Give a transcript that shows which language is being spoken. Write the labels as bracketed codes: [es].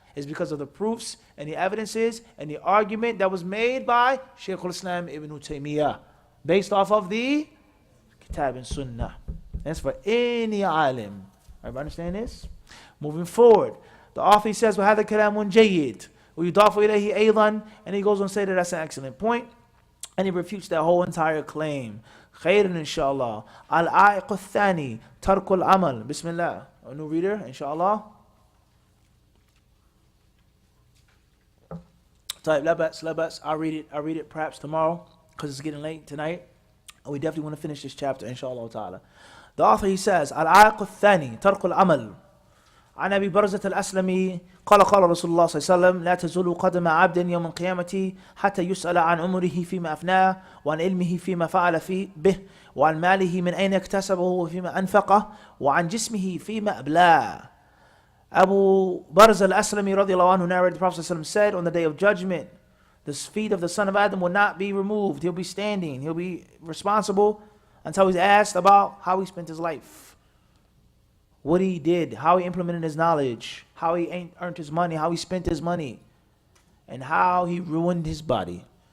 [en] It's because of the proofs and the evidences and the argument that was made by Shaykh al-Islam Ibn Taymiyyah based off of the Kitab and Sunnah. That's for any alim. Everybody understand this? Moving forward, the author says, [ar] وَهَذَا كَلَامٌ جَيِّد وَيُضَافُ إِلَيْهِ أَيْضًا, [en] and he goes on to say that that's an excellent point, and he refutes that whole entire claim. [ar] خير إن شاء الله. العائق الثاني ترك العمل. [en] Bismillah. A new reader, inshallah. Type labats. I'll read it perhaps tomorrow because it's getting late tonight. And we definitely want to finish this chapter, inshallah ta'ala. The author, he says, [ar] العائق الثاني ترك العمل. عن أبي برزة الأسلمي قال رسول الله صلى الله عليه وسلم لا تزول قدم عبد يوم القيامة حتى يسأل عن عمره فيما أفناه وعن علمه فيما فعل فيه به وعن ماله من أين اكتسبه وفيما أنفقه وعن جسمه فيما أبلاه. [en] Abu Barz al-Aslami radiallahu anhu narrated the Prophet ﷺ said, on the day of judgment, the feet of the son of Adam will not be removed. He'll be standing. He'll be responsible until he's asked about how he spent his life, what he did, how he implemented his knowledge, how he earned his money, how he spent his money, and how he ruined his body.